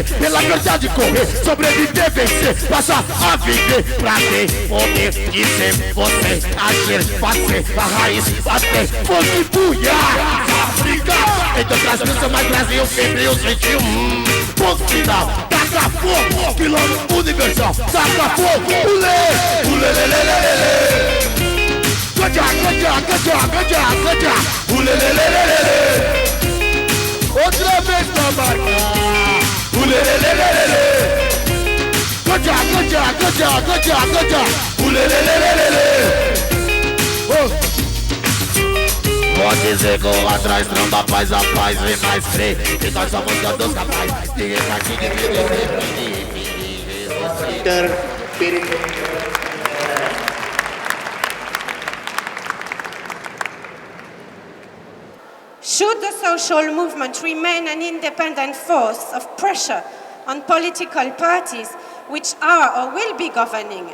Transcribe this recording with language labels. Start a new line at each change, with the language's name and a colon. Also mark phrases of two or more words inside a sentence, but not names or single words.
Portuguese: Pela verdade correr, sobreviver, vencer, passa a viver pra ter poder de ser você, agir, fazer, a raiz, bater, fogo, buiar, África. Entre outras coisas, mais Brasil, febril, sentiu, ponto final, taca fogo, piloto universal, taca fogo, ulê, ulê, lê, lê, lê, lê. Ganja, ganja, ganja, ganja, ganja, ulê, lê, lê, lê, lê, lê. Outra vez pra marcar, ulê, lê, lê, lê, lê, lê. Ganja, ganja, ganja, ganja, ganja, ulê, lê, lê, lê, lê, lê. Vou dizer com atrás, não dá paz, a paz vem mais crer. Que nós somos todos capazes, ninguém tá aqui de
English: Should the social movement remain an independent force of pressure on political parties which are or will be governing?